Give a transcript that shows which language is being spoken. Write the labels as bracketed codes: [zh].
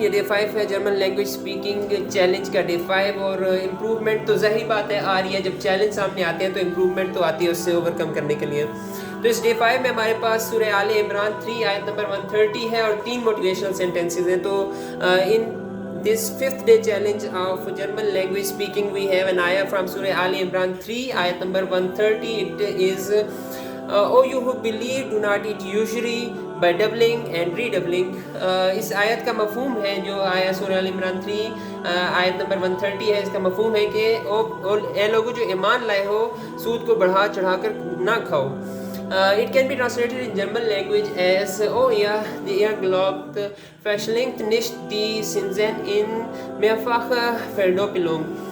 [hi] ये डे 5 है German language speaking challenge का डे 5। और इम्प्रूवमेंट तो ज़ाहिर बात है आ रही है, जब चैलेंज सामने आते हैं तो इम्प्रूवमेंट तो आती है उससे ओवरकम करने के लिए। तो इस डे 5 में हमारे पास सूरह आले इमरान 3 आयत नंबर 130 है और 3 मोटिवेशनल सेंटेंसेस हैं। [en] तो in this fifth day challenge of German language speaking we have an ayah from Surah Ali Imran 3 ayat number 130. It is O you who believe, do not eat usury by doubling and redoubling. [hi] इस आयत का मफहूम है जो आया सूरह अल इमरान 3 आयत number 130 है। इसका मफहूम है कि ए लोगों जो ईमान लाए हो, सूद को बढ़ा चढ़ा कर ना खाओ। [en] It can be translated in German language as [de] Oh ja, die ihr glaubt, verschlingt nicht die Zinsen in mehrfacher Verdoppelung.